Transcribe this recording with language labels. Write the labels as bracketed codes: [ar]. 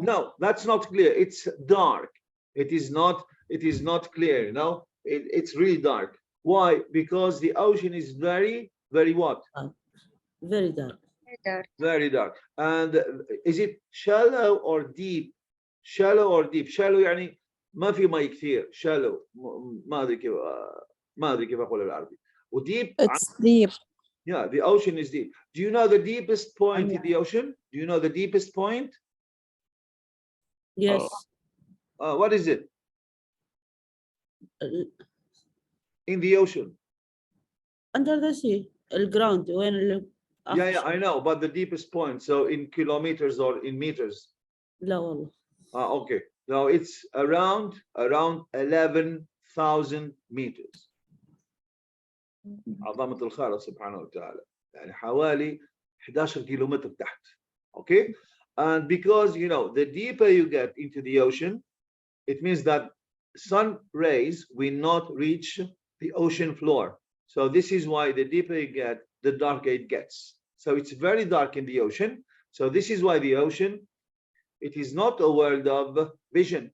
[en] No, that's not clear. It's dark. It is not clear, you know. It's really dark. Why? Because the ocean is very, very what? Very dark. Very dark. And is it shallow or deep? Shallow or deep? Shallow [ar] يعني ما في مي كثير. [en] Shallow. [ar] ما ادري كيف اقول بالعربي. [en] وديب. It's deep. Yeah, the ocean is deep. Do you know the deepest point in the ocean? Do you know the deepest point? Yes. What is it? In the ocean. Under the sea, the ground. When Yeah, I know, but the deepest point. So in kilometers or in meters? [ar] لا والله. [en] Okay. Now it's around 11,000 meters. [ar] عظمة الخالق سبحانه وتعالى. يعني حوالي 11 كيلومتر تحت. Okay? [en] And because, you know, the deeper you get into the ocean, it means that sun rays will not reach the ocean floor. So this is why the deeper you get, the darker it gets. So it's very dark in the ocean. So this is why the ocean, it is not a world of vision.